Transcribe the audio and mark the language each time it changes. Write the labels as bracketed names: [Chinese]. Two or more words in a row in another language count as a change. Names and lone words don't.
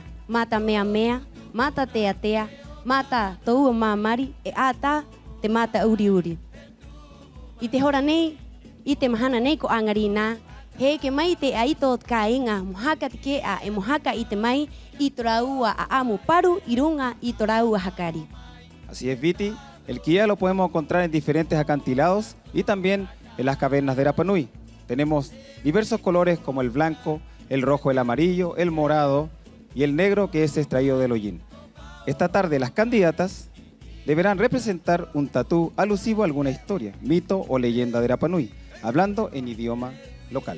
[Rapanui] Mata mea mea, mata tea tea, mata toua mamari e ata te mata uri uri. I te hora nei, i te mahana nei ko angari nā, he ke mai te aito ka inga, mohaka te ke a e mohaka i te mai, i toraua a amu paru, i runga i toraua hakari. [Spanish] Así es, Viti. El quilla lo podemos encontrar en diferentes acantilados y también en las cavernas de Rapanui. Tenemos diversos colores como el blanco, el rojo, el amarillo, el morado y el negro, que es extraído del hollín. Esta tarde las candidatas deberán representar un tatú alusivo a alguna historia, mito o leyenda de Rapanui, hablando en idioma local.